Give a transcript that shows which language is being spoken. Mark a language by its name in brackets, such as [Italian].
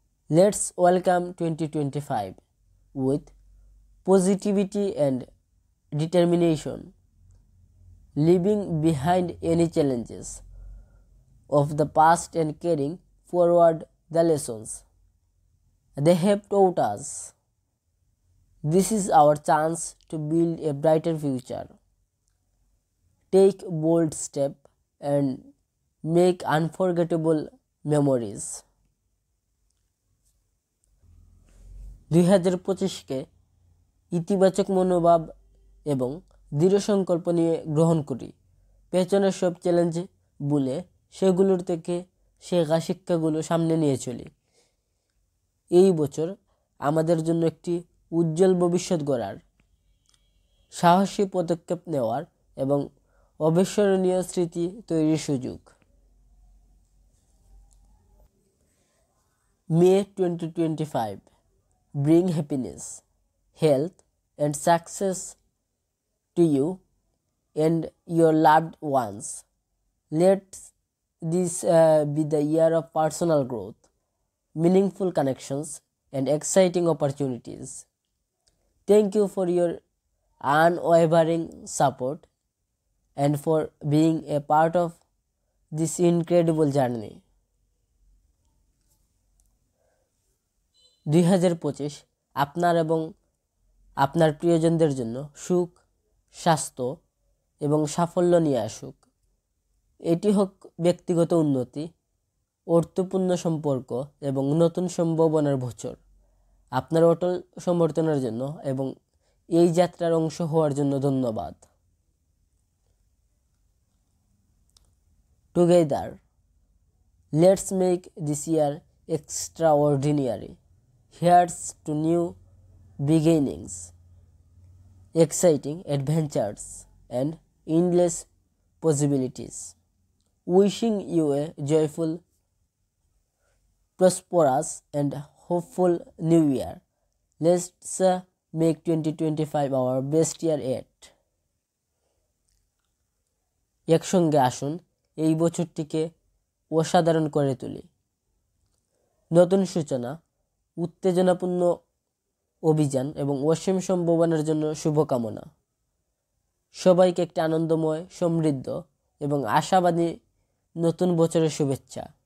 [English] Let's welcome 2025 with positivity and determination, leaving behind any challenges of the past and carrying forward the lessons they have taught us. This is our chance to build a brighter future, take bold steps, and make unforgettable memories. [Bangla] 2025কে ইতিবাচক মনোভাব এবং দৃঢ় সংকল্প নিয়ে গ্রহণ করি। পেছনের সব চ্যালেঞ্জ ভুলে সেগুলোর থেকে শেখা শিক্ষাগুলো সামনে নিয়ে চলি। এই বছর আমাদের জন্য একটি উজ্জ্বল ভবিষ্যৎ গড়ার, সাহসী পদক্ষেপ নেওয়ার এবং অবিস্মরণীয় স্মৃতি তৈরির সুযোগ। [English] May 2025 bring happiness, health, and success to you and your loved ones. Let this be the year of personal growth, meaningful connections, and exciting opportunities. Thank you for your unwavering support and for being a part of this incredible journey. [Bangla] 2025 আপনার এবং আপনার প্রিয়জনদের জন্য সুখ, স্বাস্থ্য এবং সাফল্য নিয়ে আসুক। এটি হোক ব্যক্তিগত উন্নতি, অর্থপূর্ণ সম্পর্ক এবং নতুন সম্ভাবনার বছর। আপনার অটল সমর্থনের জন্য এবং এই যাত্রার অংশ হওয়ার জন্য ধন্যবাদ। [English] Together, let's make this year extraordinary. Here's to new beginnings, exciting adventures, and endless possibilities. Wishing you a joyful, prosperous, and hopeful new year. Let's make 2025 our best year yet. [Bangla] একসঙ্গে আসুন এই বছরটিকে অসাধারণ করে তুলি। নতুন সূচনা, উত্তেজনাপূর্ণ অভিযান এবং অসীম সম্ভাবনার জন্য শুভকামনা। সবাইকে একটি আনন্দময়, সমৃদ্ধ এবং আশাবাদী নতুন বছরের শুভেচ্ছা।